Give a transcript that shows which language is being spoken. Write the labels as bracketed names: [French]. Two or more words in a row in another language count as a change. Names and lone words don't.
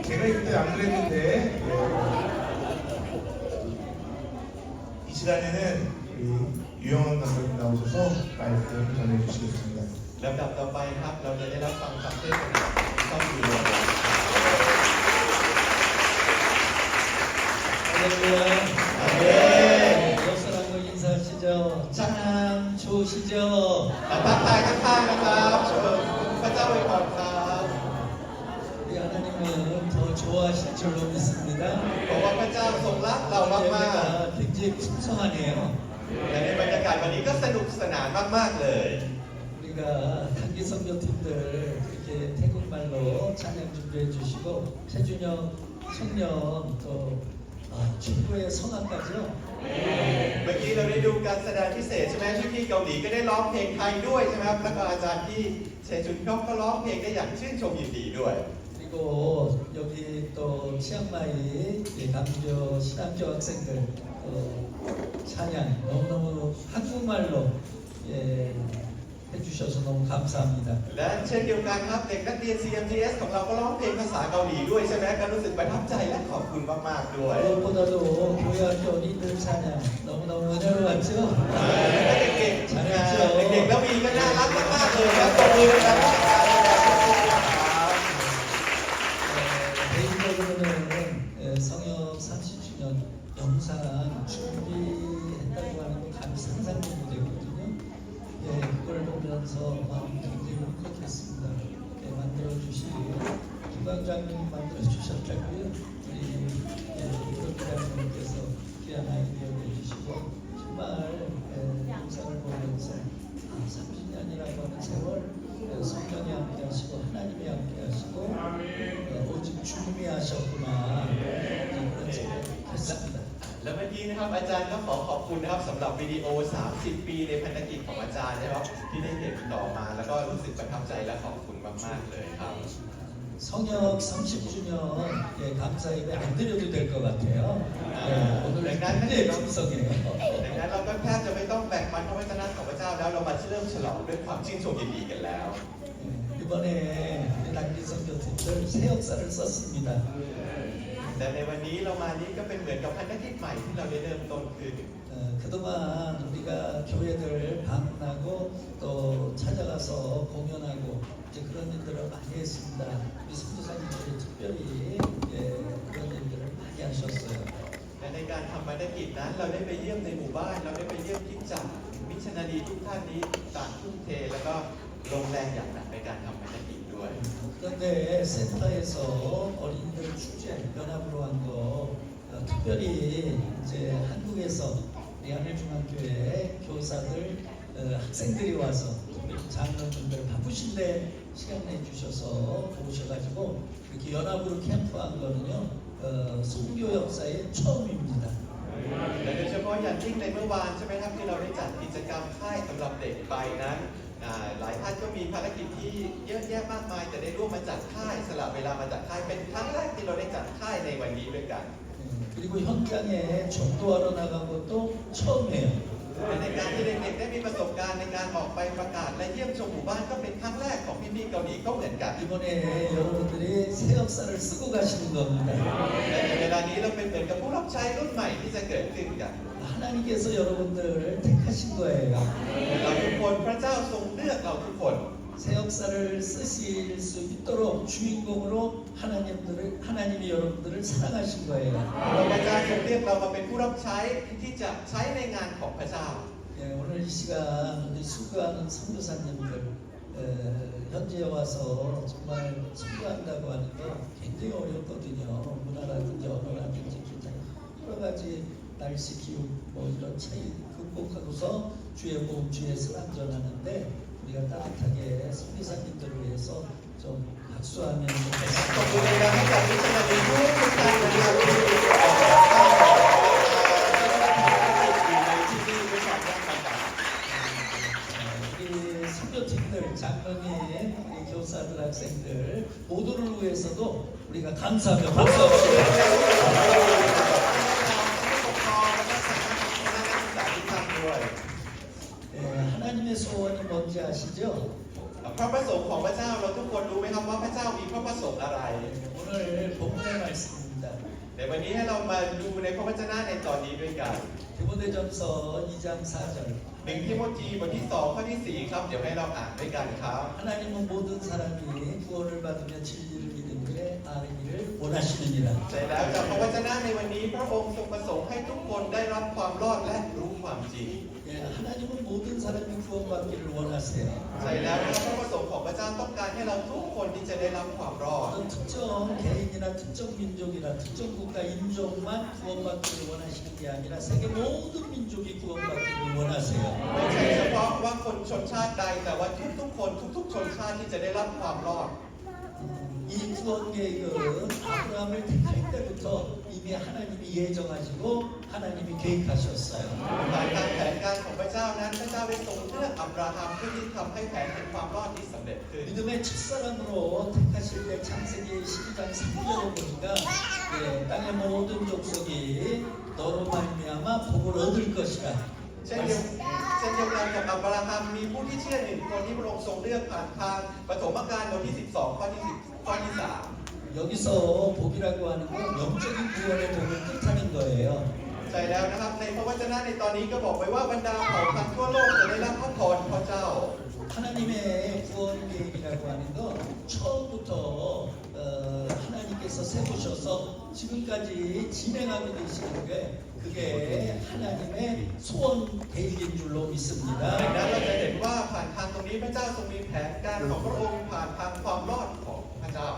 [Korean] 제가 그때 안 그랬는데 이 시간에는 우리 유영원 감독님 나오셔서 말씀 전해주시겠습니다. [Thai] ลำดับต่อไปครับเราจะได้รับฟังคำเทศน์จากต้องอยู่ [Korean] 할렐루야. 아멘. 옆 사람과 인사하시죠. 참 좋으시죠. [Thai] ทักทายข้างๆนะครับเชิญพระเจ้าอวยพรครับ [Korean] 우리 하나님은 더 좋아하실 줄로 믿습니다. [Thai] บอกว่าพระเจ้าทรงรักเรามาก [Korean] 예배가 굉장히 풍성하네요. [Thai] ๆและในบรรยากาศวันนี้ก็สนุกสนานมากๆเลย [Korean] 우리가 우리가 단기 선교팀들 이렇게 태국말로 찬양 준비해 주시고 최준영 청년 또 친구의 성악까지요. [Thai] เมื่อกี้เราได้ดูการแสดงพิเศษใช่ไหมพี่ๆเกาหลีก็ได้ร้องเพลงไทยด้วยใช่ไหมครับแล้วก็อาจารย์ที่เชจุนเขาก็ร้องเพลงได้อย่างชื่นชมยินดีด้วย [Korean] 그리고 여기 또 치앙마이 남녀 신학교 학생들 찬양 너무너무 한국말로 해주셔서 너무 감사합니다. [Thai] และเช่นเดียวกันครับเด็กนักเรียน CMGS ของเราก็ร้องเพลงภาษาเกาหลีด้วยใช่ไหมก็รู้สึกประทับใจและขอบคุณมากๆด้วย [Korean] 무엇보다도 교회 학교 어린이들 찬양 너무너무 은혜로웠죠? [Thai] เด็กๆเด็กๆแล้วมีก็น่ารักมากๆเลยครับตบมือกันครับ [Korean] 개인적으로는 성역 30주년 영상 준비했다고 하는 거 감히 상상도 못했거든요. 그걸 보면서 마음이 굉장히 울컥했습니다. 만들어주신 김광장님이 만들어주셨다고요. 우리 이덕기장님께서 귀한 아이디어 내주시고 정말 영상을 보면서 30년이라고 하는 세월 성령이 함께 하시고 하나님이 함께 하시고 오직 주님이 하셨구나 그런 생각을 했습니다. [Thai] แล้วเมื่อกี้นะครับอาจารย์ก็ขอขอบคุณนะครับสำหรับวิดีโอ 30 ปีในพันธกิจของอาจารย์นะครับที่ได้เห็นต่อมาแล้วก็รู้สึกประทับใจและขอบคุณมากๆเลยครับ [Korean] 성역 30주년 감사 예배 안 드려도 될 것 같아요. 오늘 굉장히 풍성해요. [Thai] ดังนั้นเราก็แทบจะไม่ต้องแบ่งปันพระวจนะของพระเจ้าแล้วเรามาเริ่มฉลองด้วยความชื่นชมยินดีกันแล้ว [Korean] 이번에 우리 단기 선교팀들 새 역사를 썼습니다. [Thai] แต่ในวันนี้เรามานี้ก็เป็นเหมือนกับพันธกิจใหม่ที่เราได้เริ่มต้นขึ้น [Korean] 그동안 우리가 교회들 방문하고 또 찾아가서 공연하고 이제 그런 일들을 많이 했습니다. 우리 선교사님들이 특별히 그런 일들을 많이 하셨어요. [Thai] และในการทำพันธกิจนั้นเราได้ไปเยี่ยมในหมู่บ้านเราได้ไปเยี่ยมคริสตจักรมิชชันนารีทุกท่านนี้ต่างทุ่มเทแล้วก็ลงแรงอย่างหนักในการทำพันธกิจด้วย [Korean] 그런데 센터에서 어린이들 축제 연합으로 한 거 특별히 이제 한국에서 우리 하늘중앙교회 교사들 학생들이 와서 장로분들 바쁘신데 시간 내주셔서 오셔가지고 이렇게 연합으로 캠프한 거는요 선교 역사의 처음입니다. [Thai] และโดยเฉพาะอย่างยิ่งในเมื่อวานใช่ไหมครับที่เราได้จัดกิจกรรมค่ายสำหรับเด็กไปนั้นหลายท่านก็มีภารกิจที่เยอะแยะมากมายแต่ได้ร่วมมาจัดค่ายสละเวลามาจัดค่ายเป็นครั้งแรกที่เราได้จัดค่ายในวันนี้ด้วยกัน [Korean] 그리고 현장에 전도하러 나간 것도 처음이에요. [Thai] และในการที่เด็กๆได้มีประสบการณ์ในการออกไปประกาศและเยี่ยมชมหมู่บ้านก็เป็นครั้งแรกของพี่ๆเกาหลีก็เหมือนกัน [Korean] 이번에 여러분들이 새 역사를 쓰고 가시는 겁니다. [Thai] และในเวลานี้เราเป็นเหมือนกับผู้รับใช้รุ่นใหม่ที่จะเกิดขึ้นกัน [Korean] 하나님께서 여러분들을 택하신 거예요. [Thai] เราทุกคนพระเจ้าทรงเลือกเราทุกคน [Korean] 새 역사를 쓰실 수 있도록 주인공으로 하나님이 여러분들을 사랑하신 거예요. [Thai] เราพระเจ้าทรงเลือกเรามาเป็นผู้รับใช้ที่จะใช้ในงานของพระเจ้า [Korean] 오늘 이 시간 우리 수고하는 선교사님들 현지에 와서 정말 수고한다고 하는 거 굉장히 어렵거든요. 문화라든지 언어라든지 여러 가지 날씨 기후 뭐 이런 차이 극복하고서 주의 복음 주의 선언전하는데 우리가 따뜻하게 선교사님들을 위해서 좀 박수하면 [Thai] ขอบ [Korean] 좋겠습니다. [Thai] คุณในการให้กับมิชชันนารีทุกท่านนะครับที่อยู่ในที่นี่ด้วยความยากลำบาก [Korean] 우리 선교팀들, 장로님, 우리 교사들, 학생들 모두를 위해서도 우리가 감사하며 박수합시다. 하나님의 소원이 뭔지 아시죠? [Thai] พระประสงค์ของพระเจ้าเราทุกคนรู้ไหมครับว่าพระเจ้ามีพระประสงค์อะไร [Korean] 오늘 본문의 말씀입니다. [Thai] ในวันนี้ให้เรามาดูในพระวจนะในตอนนี้ด้วยกัน [Korean] 디모데전서 2장 4절 [Thai] 1 ทิโมธีบทที่ 2 ข้อที่ 4 ครับ เดี๋ยวให้เราอ่านด้วยกันครับ [Korean] 하나님은 모든 사람이 구원을 받으며 진리를 믿는 일에 아르기를 원하시느니라. [Thai] ใช่แล้วจากพระวจนะในวันนี้พระองค์ทรงประสงค์ให้ทุกคนได้รับความรอดและรู้ความจริง [Korean] 하나님은 모든 사람이 구원받기를 원하세요. [Thai] ใช่แล้วนะครับพระประสงค์ของพระเจ้าต้องการให้เราทุกคนที่จะได้รับความรอด [Korean] 어떤 특정 개인이나 특정 민족이나 특정 국가 인종만 구원받기를 원하시는 게 아니라 세계 모든 민족이 구원받기를 원하세요. [Thai] ไม่ใช่เฉพาะว่าคนชนชาติใดแต่ว่าทุกๆคนทุกๆชนชาติที่จะได้รับความรอด [Korean] 이 구원 계획은 아브라함을 택할 때부터 이미 하나님이 예정하시고 하나님이 계획하셨어요. [Thai] ผ่านทางแผนการของพระเจ้านั้นพระเจ้าได้ทรงเลือกอับราฮัมเพื่อที่ทำให้แผนแห่งความรอดนี้สำเร็จขึ้น [Korean] 믿음의 첫사람으로 택하실 때 창세기 12장 3절에 보니까 땅의 모든 족속이 너로 말미암아 복을 얻을 것이라. [Thai] เช่นเดียวกันกับอับราฮัมมีผู้ที่เชื่อหนึ่งคนที่พระองค์ทรงเลือกผ่านทางปฐมกาลบทที่ 12 ข้อที่ 3 [Korean] 여기서 복이라고 하는 건 영적인 구원의 복을 뜻하는 거예요. [Thai] ใช่แล้วนะครับในพระวจนะในตอนนี้ก็บอกไว้ว่าบรรดาเผ่าพันธุ์ทั่วโลกจะได้รับพระพรพระเจ้า [Korean] 하나님의 구원 계획이라고 하는 건 처음부터 하나님께서 세우셔서 지금까지 진행하고 계시는 게 그게 하나님의 소원 계획인 줄로 믿습니다. [Thai] ดังนั้นเราจะเห็นว่าผ่านทางตรงนี้พระเจ้าทรงมีแผนการของพระองค์ผ่านทางความรอดของพระเจ้า